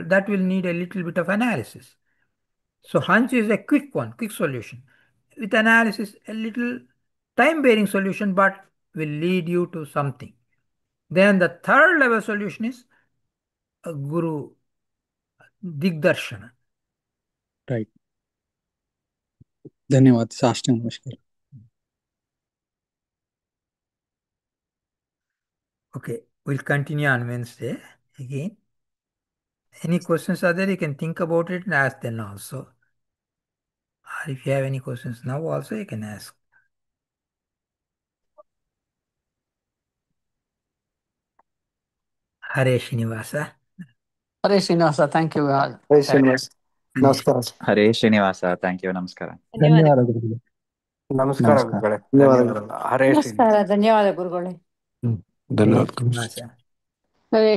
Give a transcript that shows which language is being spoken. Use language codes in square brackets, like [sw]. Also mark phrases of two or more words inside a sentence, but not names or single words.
[en] That will need a little bit of analysis. So hunch is a quick one, quick solution. With analysis, a little time-bearing solution, but will lead you to something. Then the third level solution is a guru digdarshana. [hi] right धन्यवाद साष्टांग नमस्कार [en] Okay, we'll continue on Wednesday again. Any questions are there, you can think about it and ask them also. Or if you have any questions now also, you can ask. Hare Srinivasa. Hare Srinivasa, thank you. Hare Srinivas. Yeah. Namaskar. [kn] ಹರೇ ಶ್ರೀನಿವಾಸ [en] thank you [kn] ನಮಸ್ಕಾರ [hi] धन्यवाद गुरुजी [kn] ನಮಸ್ಕಾರ ನಮಸ್ಕಾರ ಗುರುಗಳೇ ಧನ್ಯವಾದಗಳು. ಹರೇ ಶ್ರೀನಿವಾಸ ನಮಸ್ಕಾರ ಧನ್ಯವಾದ ಗುರುಗಳೇ ಧನ್ಯವಾದ Srinivasa. ಹರೇ